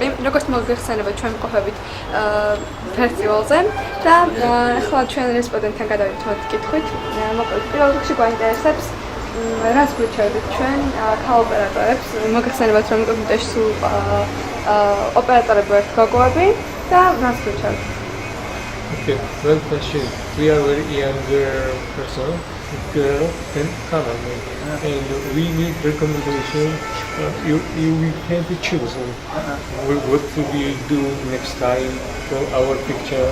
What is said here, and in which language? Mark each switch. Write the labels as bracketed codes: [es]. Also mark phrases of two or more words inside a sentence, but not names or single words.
[ka] როგორც მოგეხსენებათ ჩვენ მყოფებით ფესტივალზე და ახლა ჩვენ რესპონდენტთან გადავიდეთ კითხვით. მოკლედ პირველ რიგში გვაინტერესებს რაც გვიჩვენებთ ჩვენ ქალ ოპერატორებს. მოგეხსენებათ რომ ინკოგნიტოში სულ ოპერატორები ვართ გოგოები და რაც გვიჩვენებთ. [en] Okay, well question. We are very younger person, girl and cameraman, and we need recommendation. You can be choosing what to be do next time for our picture.